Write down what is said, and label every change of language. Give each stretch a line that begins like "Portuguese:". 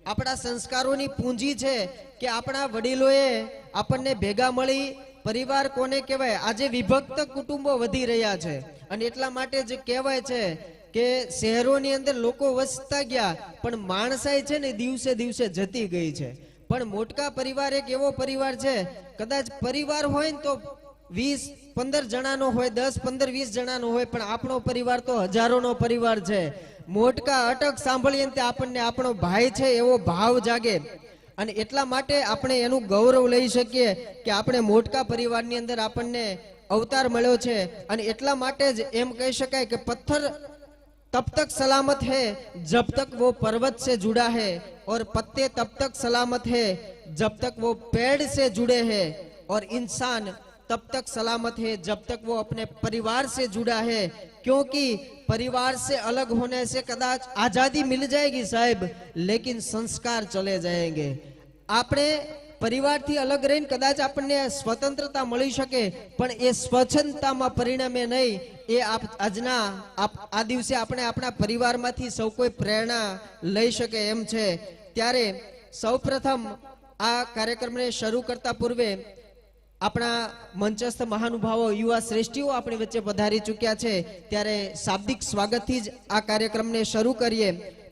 Gujarati: આપણા સંસ્કારોની પૂંજી છે કે આપણા વડીલોએ આપણને ભેગા મળી પરિવાર કોને કહેવાય આજે વિભક્ત કુટુંબો વધી રહ્યા છે અને એટલા માટે જ કહેવાય છે કે શહેરોની અંદર લોકો વસતા ગયા પણ માણસાઈ છે ને દિવસે દિવસે જતી ગઈ છે। પણ મોટકા પરિવાર એક એવો પરિવાર છે કદાચ પરિવાર હોય ને તો 20-15 જણાનો હોય 10-15-20 જણાનો હોય પણ આપણો પરિવાર તો હજારોનો પરિવાર છે। મોટકા અટક સાંભળીએ ને આપણને આપણો ભાઈ છે એવો ભાવ જાગે અને એટલા માટે આપણે એનું ગૌરવ લઈ શકીએ કે આપણે મોટકા પરિવારની અંદર આપણને અવતાર મળ્યો છે અને એટલા માટે જ એમ કહી શકાય કે પથ્થર
Hindi: तब तक सलामत है जब तक वो पर्वत से जुड़ा है और पत्ते तब तक सलामत है जब तक वो पेड़ से जुड़े हैं और इंसान तब तक सलामत है जब तक वो अपने परिवार से जुड़ा है। क्योंकि परिवार से अलग होने से कदाच आजादी मिल जाएगी साहब लेकिन संस्कार चले जाएंगे।
Gujarati: आपने परिवार थी अलग रहीने कदाच आपने स्वतंत्रता मળી શકે પણ એ સ્વચ્છંદતામાં પરિણમે નહીં। એ આજના આ દિવસે આપણે આપણા પરિવારમાંથી સૌ કોઈ પ્રેરણા લઈ શકે એમ છે। ત્યારે સૌપ્રથમ આ કાર્યક્રમને શરૂ કરતા પૂર્વે આપણા મંચસ્થ મહાનુભાવો યુવા શ્રેષ્ઠીઓ આપણી વચ્ચે પધારી ચૂક્યા છે ત્યારે શાબ્દિક સ્વાગતથી જ આ કાર્યક્રમને શરૂ કરીએ।